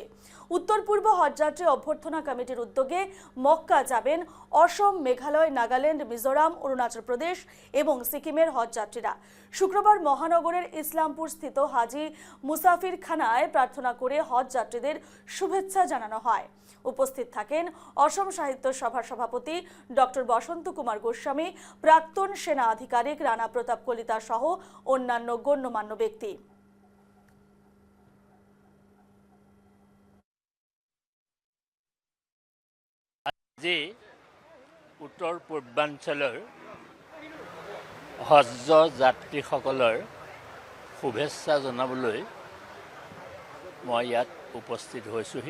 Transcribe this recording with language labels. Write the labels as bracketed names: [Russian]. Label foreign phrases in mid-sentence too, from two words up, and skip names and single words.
[Bangla] উত্তর পূর্ব হজযাত্রী অভ্যর্থনা কমিটির উদ্যোগে মক্কা যাবেন অসম, মেঘালয়, নাগাল্যান্ড, মিজোরাম, অরুণাচল প্রদেশ এবং সিকিমের হজযাত্রীরা। শুক্রবার মহানগরের ইসলামপুর স্থিত হাজি মুসাফিরখানায় প্রার্থনা করে হজযাত্রীদের শুভেচ্ছা জানানো হয়। উপস্থিত থাকেন অসম সাহিত্য সভার সভাপতি ডক্টর বসন্ত কুমার গোস্বামী, প্রাক্তন সেনা আধিকারিক রানা প্রতাপ কলিতা সহ অন্যান্য গণ্যমান্য ব্যক্তি। [Assamese] আজি উত্তৰ পূৰ্বাঞ্চলৰ হজ যাত্ৰীসকলৰ শুভেচ্ছা জনাবলৈ মই ইয়াত উপস্থিত হৈছোহি।